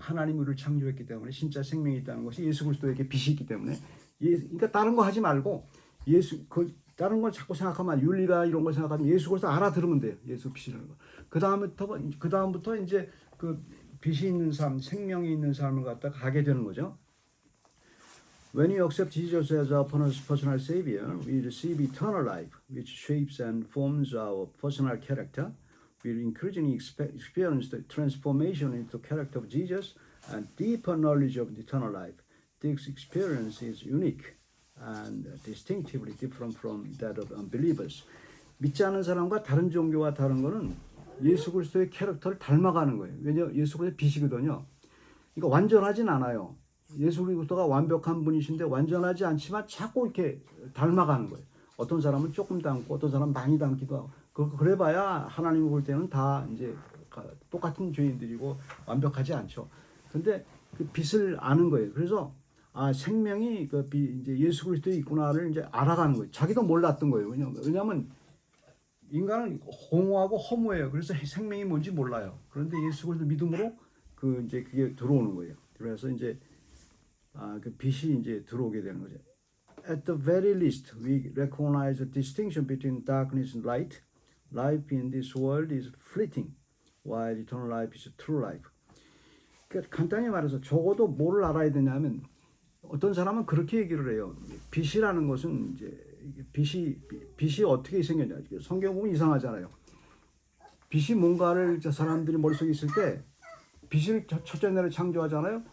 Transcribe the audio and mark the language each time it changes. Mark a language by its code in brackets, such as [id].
[ko] 하나님 우리를 창조했기 때문에 진짜 생명이 있다는 것이 예수 그리스도에게 빛이 있기 때문에. 그러니까 다른 거 하지 말고 다른 걸 자꾸 생각하면 윤리가 이런 걸 생각하면 예수 그리스도 알아들으면 돼요. 예수 빛이라는 거. 그 다음부터 이제 그 빛이 있는 삶, 생명이 있는 삶을 갖다 가게 되는 거죠. [en] When you accept Jesus as our personal Savior, we receive eternal life, which shapes and forms our personal character. We increasingly experience the transformation into the character of Jesus and deeper knowledge of the eternal life. This experience is unique and distinctively different from that of unbelievers. [ko] 믿지 않는 사람과 다른 종교와 다른 거는 예수 그리스도의 캐릭터를 닮아가는 거예요. 왜냐하면 예수 그리스도의 빛이거든요. 그러니까 완전하진 않아요. 예수 그리스도가 완벽한 분이신데 완전하지 않지만 자꾸 이렇게 닮아가는 거예요. 어떤 사람은 조금 닮고 어떤 사람은 많이 닮기도 하고 그래봐야 하나님 볼 때는 다 이제 똑같은 죄인들이고 완벽하지 않죠. 근데 그 빛을 아는 거예요. 그래서 생명이 이제 예수 그리스도에 있구나를 이제 알아가는 거예요. 자기도 몰랐던 거예요. 왜냐하면 인간은 공허하고 허무해요. 그래서 생명이 뭔지 몰라요. 그런데 예수 그리스도 믿음으로 이제 그게 들어오는 거예요. 그래서 이제 그 빛이 이제 들어오게 되는 거죠. [en] At the very least, we recognize the distinction between darkness and light. Life in this world is fleeting, while eternal life is true life. [ko] 그러니까 간단히 말해서 적어도 뭘 알아야 되냐면 어떤 사람은 그렇게 얘기를 해요. 빛이라는 것은 이제 빛이 어떻게 생겼냐. 성경 보면 이상하잖아요. 빛이 뭔가를 사람들이 머릿속에 있을 때 빛을 첫째 날에 창조하잖아요.